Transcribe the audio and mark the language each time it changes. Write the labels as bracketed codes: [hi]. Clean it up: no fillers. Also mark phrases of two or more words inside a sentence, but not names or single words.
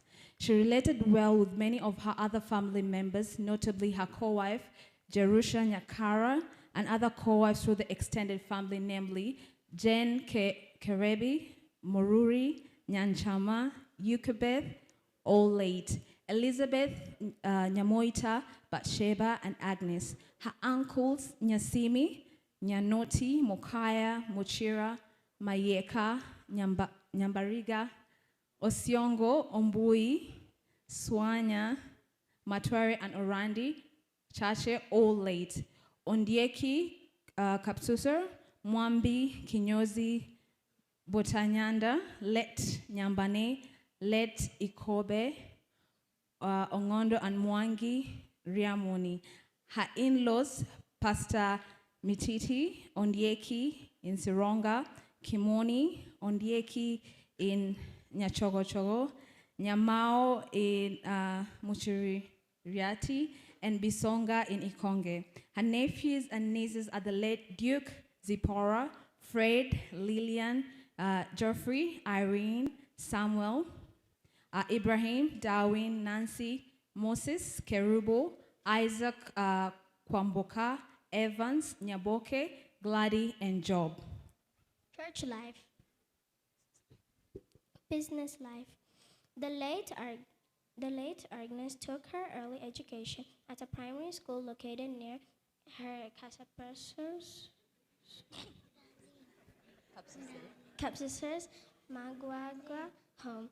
[en] She related well with many of her other family members, notably her co-wife, Jerusha Nyakara, and other co-wives through the extended family, namely Jen Kerebi, Moruri, Nyanchama, Yukabeth, all late, Elizabeth, Nyamoita, Bathsheba, and Agnes. Her uncles, Nyasimi, Nyanoti, Mokaya, Mochira, Mayeka, Nyambariga, Osiongo, Ombui, Swanya, Matwari, and Orandi, Chache, all late. Ondieki, Kapsusar, Mwambi, Kinyozi, Botanyanda, Let Nyambane, Let Ikobe, Ongondo and Mwangi, Riamoni. Her in-laws, Pastor Mititi, Ondieki in Sironga, Kimoni, Ondieki in Nyachogochogo, Nyamao in Muchiriati, and Bisonga in Ikonge. Her nephews and nieces are the late Duke Zipporah, Fred, Lillian, Geoffrey, Irene, Samuel, Ibrahim, Darwin, Nancy, Moses, Kerubo, Isaac, Kwamboka, Evans, Nyaboke, Glady, and Job. Church life. Business life. The late Agnes took her early education at a primary school located near her Capsicers Maguagua home.